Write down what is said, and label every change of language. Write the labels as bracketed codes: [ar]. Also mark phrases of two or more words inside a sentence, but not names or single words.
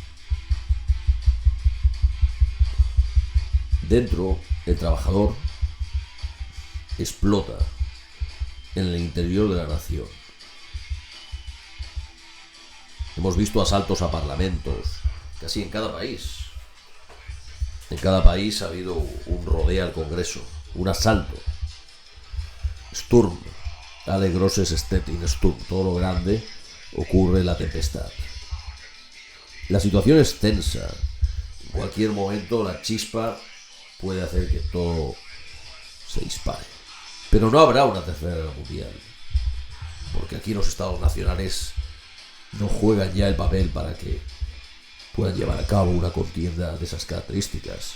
[es] Dentro, el trabajador explota en el interior de la nación. Hemos visto asaltos a parlamentos, casi en cada país. En cada país ha habido un rodeo al Congreso, un asalto. [de] Sturm, alle grosses steht in Sturm, [es] todo lo grande ocurre en la tempestad. La situación es tensa. cualquier momento la chispa puede hacer que todo se dispare. Pero no habrá una tercera guerra mundial, porque aquí los estados nacionales no juegan ya el papel para que puedan llevar a cabo una contienda de esas características.